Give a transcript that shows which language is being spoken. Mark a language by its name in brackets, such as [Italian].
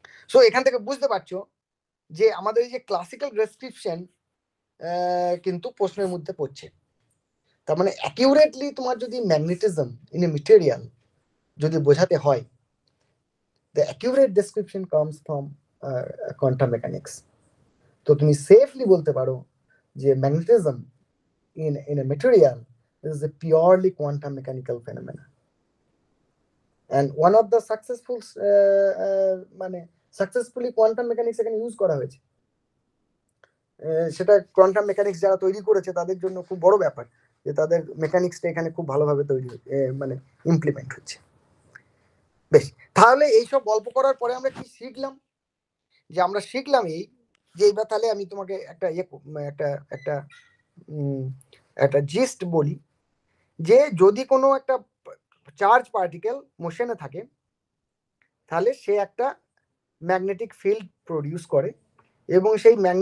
[Bangla] So এখান থেকে বুঝতে পারছো যে আমাদের এই যে ক্লাসিক্যাল ডেসক্রিপশন কিন্তু প্রশ্নের মধ্যে পড়ছে। তার মানে [English] accurately [Bangla] তোমার যদি [English] magnetism in a material [Bangla] যদি বোঝাতে হয়, [English] The accurate description comes from quantum mechanics. [Bangla] তো তুমি সেফলি বলতে পারো যে [English] magnetism in a material is a purely quantum mechanical phenomena, and one of the successful মানে successfully quantum mechanics [Bangla] এখানে ইউজ করা হয়েছে। সেটা কোয়ান্টাম মেকানিক্স যারা তৈরি করেছে তাদের জন্য খুব বড় ব্যাপার যে তাদের মেকানিক্সটা এখানে খুব ভালোভাবে তৈরি মানে ইমপ্লিমেন্ট হচ্ছে। বেশ, তাহলে এইসব গল্প করার পরে আমরা কি শিখলাম? যে আমরা শিখলাম এই যে এইবার তাহলে আমি তোমাকে একটা একটা একটা জিস্ট বলি, যে যদি কোনো একটা চার্জ পার্টিকেল মোশনে থাকে তাহলে সে একটা ম্যাগনেটিক ফিল্ড প্রডিউস করে, এবং সেই